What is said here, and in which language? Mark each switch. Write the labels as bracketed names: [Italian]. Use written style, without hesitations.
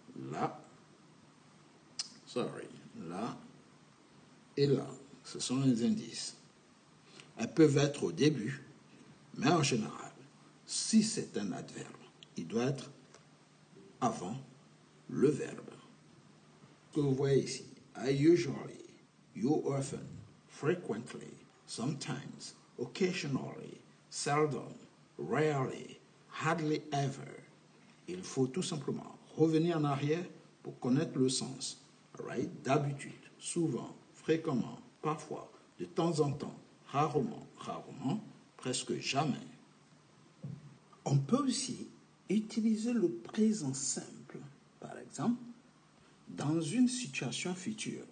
[French] Là et là. Ce sont les indices. Elles peuvent être au début, mais en général, si c'est un adverbe, il doit être avant le verbe. Que vous voyez ici. [English] I usually, you often, frequently, sometimes, occasionally, seldom, rarely, hardly ever. [French] Il faut tout simplement revenir en arrière pour connaître le sens. [English] Right? [French] D'habitude, souvent, fréquemment, parfois, de temps en temps, rarement, presque jamais. On peut aussi utiliser le présent simple, par exemple, dans une situation future.